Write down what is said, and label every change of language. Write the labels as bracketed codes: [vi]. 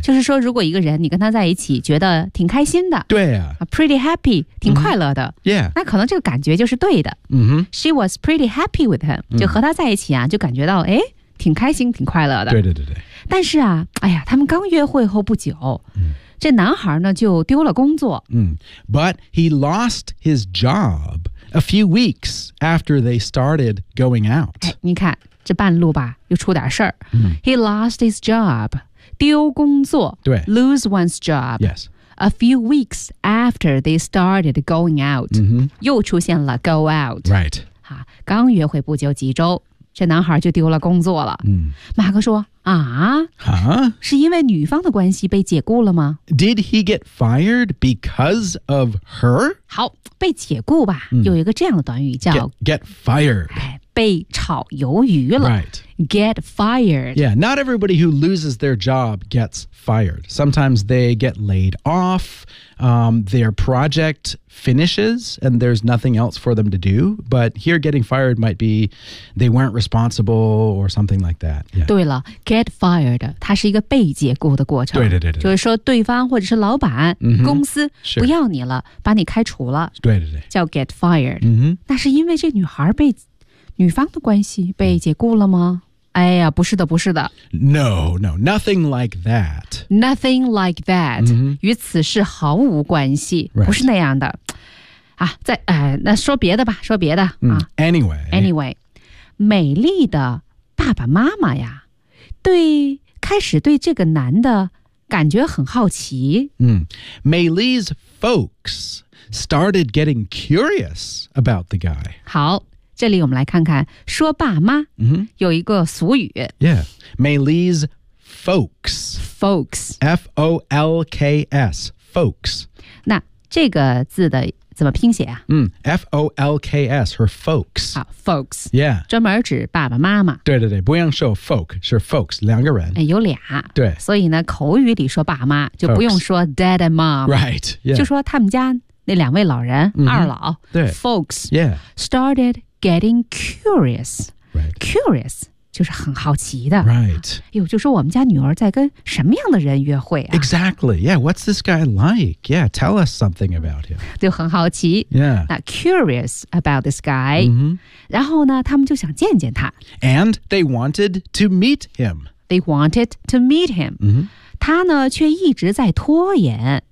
[zh] 就是说如果一个人你跟他在一起觉得挺开心的。对啊。 [en] Pretty happy, [zh] 挺快乐的。 [en] Mm-hmm. Yeah. [zh] 那可能这个感觉就是对的。 [en] Mm-hmm. She was pretty happy with him. [zh] 就和他在一起啊就感觉到哎挺开心挺快乐的。对对对对。但是啊哎呀他们刚约会后不久。这男孩呢就丢了工作。 [en] 嗯、But he lost his job a few weeks after they started going out.、 [zh] 哎、你看这半路吧又出点事儿、嗯。 [en] He lost his job, [zh] 丢工作。对。 [en] Lose one's job. Yes. A few weeks after they started going out.、 [zh] 嗯、又出现了 [en] go out. Right. [zh] 刚约会不久几周这男孩就丢了工作了。嗯、马克说。啊、 [en] huh? [zh] 是因为女方的关系被解雇了吗 [en] ？Did he get fired because of her？ [zh] 好，被解雇吧。嗯、有一个这样的短语叫 [en] get fired， [zh] 被炒鱿鱼了。 [en] Right. Get fired. Yeah, not everybody who loses their job gets fired. Sometimes they get laid off. Their project finishes, and there's nothing else for them to do. But here, getting fired might be they weren't responsible or something like that.、Yeah. [zh] 对了 ， [en] get fired， [zh] 它是一个被解雇的过程。对对对对，就是说对方或者是老板、 [en] mm-hmm. [zh] 公司不要你了， [en] sure. [zh] 把你开除了。对对对，叫 [en] get fired。 [zh] 嗯哼，那是因为这女孩被女方的关系被解雇了吗？哎呀，不是的，不是的。 [en] No, no, nothing like that. Nothing like that.、 Mm-hmm. [zh] 与此事毫无关系、 [en] right. [zh] 不是那样的。啊，在哎、那说别的吧，说别的、啊 [en] Anyway, [zh] 美丽的爸爸妈妈呀，对，开始对这个男的感觉很好奇。 [en] 嗯、Maylee's folks started getting curious about the guy. [zh] 好。这里我们来看看说爸妈、 mm-hmm. 有一个俗语 [en] Yeah, Maylee's folks Folks F-O-L-K-S Folks [zh] 那这个字的怎么拼写啊、 [en] mm, F-O-L-K-S Her folks、啊、Folks Yeah [zh] 专门指爸爸妈妈对对对不用说 folk 是 folks 两个人、哎、有俩对所以呢口语里说爸妈就不用说 [en] dad and mom Right、yeah. [zh] 就说他们家那两位老人、 mm-hmm. 二老对 [en] Folks Yeah Started getting curious、 right. [zh] Curious就是很好奇的 [en] Right [zh] 呦就说我们家女儿在跟什么样的人约会啊 [en] Exactly Yeah What's this guy like Yeah Tell us something about him [zh] 就很好奇 [en] Yeah 那 curious about this guy、 mm-hmm. [zh] 然后呢他们就想见见他 [en] And they wanted to meet him They wanted to meet him、 mm-hmm. [zh] 他呢却一直在拖延、